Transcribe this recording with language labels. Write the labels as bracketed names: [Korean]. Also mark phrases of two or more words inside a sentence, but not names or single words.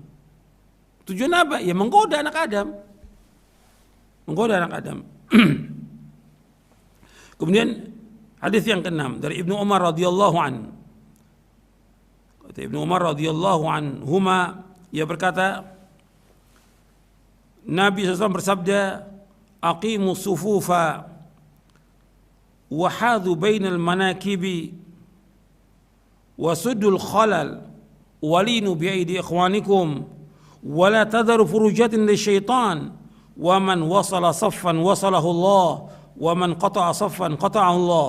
[Indonesian] Tujuan apa? Ya menggoda anak Adam. Menggoda anak Adam. Kemudian hadis yang ke-6 dari Ibnu Umar [Arabic] رضي الله عن. [Indonesian] Kata Ibnu Umar [Arabic] رضي الله عنهما, [Indonesian] ia berkata, Nabi SAW bersabda, [Arabic] أقيموا الصفوف وحاذوا بين المناكب وسدوا الخلل ولينوا بأيدي إخوانكم ولا تذروا فرجات للشيطان ومن وصل صفا وصله الله ومن قطع صفا قطعه الله.